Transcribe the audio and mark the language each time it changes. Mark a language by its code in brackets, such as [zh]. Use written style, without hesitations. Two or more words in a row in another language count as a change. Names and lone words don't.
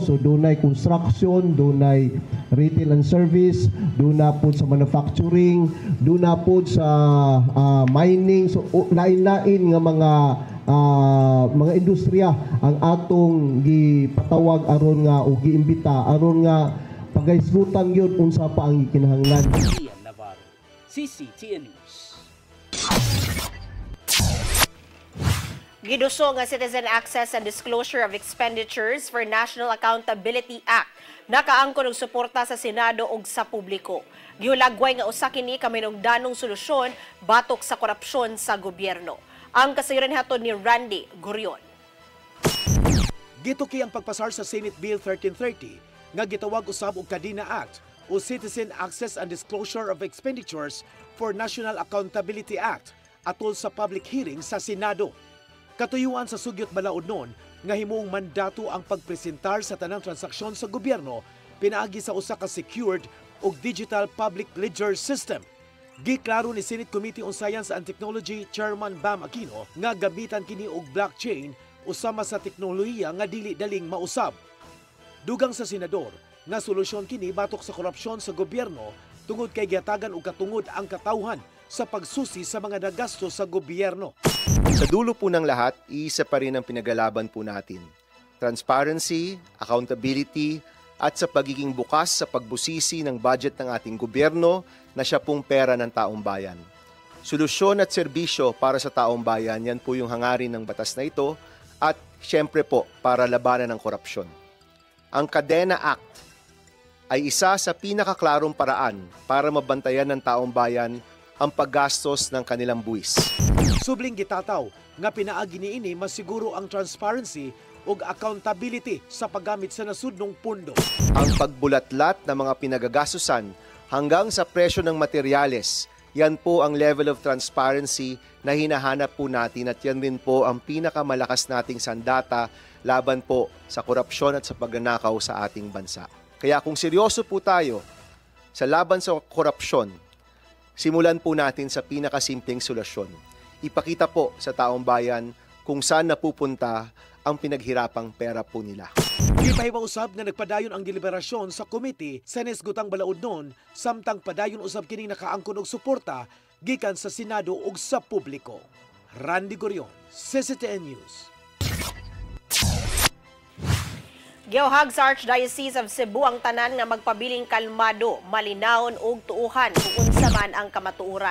[ceb] So dunay construction, dunay [en] retail and service, [ceb] duna po sa manufacturing, duna po sa mining, so lain-lain nga mga industriya ang atong gipatawag aron nga o giimbita aron nga pagaisgutan gyud unsa pa ang gikinahanglan. Gian Navarro, CCTN News. Giduso nga [en] Citizen Access and Disclosure of Expenditures for National Accountability Act [ceb] nakaangkon og suporta sa Senado ug sa publiko. Gihulagway nga usa kini ka minungdanong solusyon batok sa korupsyon sa gobyerno. Ang kasayuran hatod ni Randy Gurion. Gituki ang pagpasar sa [en] Senate Bill [ceb] 1330 nga gitawag usab og Kadina Act o [en] Citizen Access and Disclosure of Expenditures for National Accountability Act [ceb] atol sa [en] public hearing [ceb] sa Senado. Katuyuan sa sugyot balaod noon nga himong mandato ang pagpresentar sa tanang transaksyon sa gobyerno pinaagi sa usa ka secured ug [en] digital public ledger system. [ceb] Giklaro ni [en] Senate Committee on Science and Technology Chairman [ceb] Bam Aquino nga gamitan kini og blockchain usama sa teknolohiya nga dili daling mausab. Dugang sa senador nga solusyon kini batok sa korupsyon sa gobyerno tungod kay giatagan og katungod ang katawhan sa pagsusi sa mga nagasto sa gobyerno. [tl] Sa dulo po ng lahat, isa pa rin ang pinagalaban po natin. [en] Transparency, accountability, [tl] at sa pagiging bukas sa pagbusisi ng budget ng ating gobyerno na siya pong pera ng taong bayan. Solusyon at serbisyo para sa taong bayan, yan po yung hangarin ng batas na ito at siyempre po para labanan ng korupsyon. Ang Kadena Act ay isa sa pinakaklarong paraan para mabantayan ng taong bayan ang paggastos ng kanilang buwis. [ceb] Subling gitataw nga pinaagi niini masiguro ang transparency ug accountability sa paggamit sa nasudnong pondo. [tl] Ang pagbulatlat ng mga pinagagastusan hanggang sa presyo ng materyales, Yan po ang [en] level of transparency [tl] na hinahanap po natin at yan din po ang pinakamalakas nating sandata laban po sa korupsyon at sa pagnanakaw sa ating bansa. Kaya kung seryoso po tayo sa laban sa korupsyon, simulan po natin sa pinakasimpleng solusyon. Ipakita po sa taong bayan kung saan napupunta ang pinaghirapang pera po nila. [ceb] Gipahibaw-usab nga nagpadayon ang deliberasyon sa komite sa Nesgutang Balaod noon, samtang padayon usab kining nakaangkon og suporta gikan sa Senado ug sa publiko. Randy Gorion, CCTN News. Giyohag sa Archdiocese of Cebu ang tanan nga magpabiling kalmado, malinawon ug tuuhan kung unsa man ang kamatuoran.